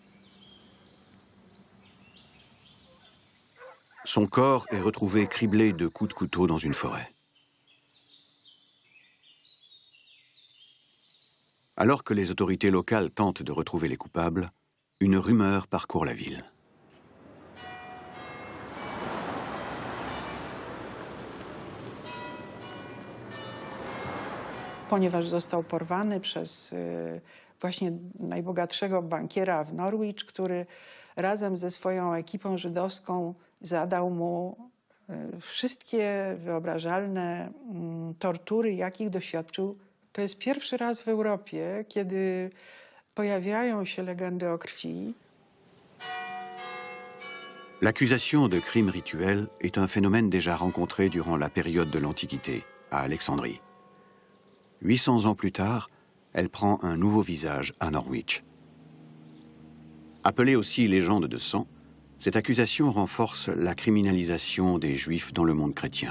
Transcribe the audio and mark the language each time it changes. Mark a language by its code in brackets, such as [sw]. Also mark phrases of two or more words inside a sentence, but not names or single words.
[fr] Son corps est retrouvé criblé de coups de couteau dans une forêt. Alors que les autorités locales tentent de retrouver les coupables, une rumeur parcourt la ville. [pl] Ponieważ został porwany przez właśnie najbogatszego bankiera w Norwich, który razem ze swoją ekipą żydowską zadał mu wszystkie wyobrażalne tortury, jakich doświadczył. To jest pierwszy raz w Europie, kiedy pojawiają się legendy o krwi. [fr] L'accusation de crime rituel est un phénomène déjà rencontré durant la période de l'Antiquité, à Alexandrie. 800 ans plus tard, elle prend un nouveau visage à Norwich. Appelée aussi légende de sang, cette accusation renforce la criminalisation des Juifs dans le monde chrétien.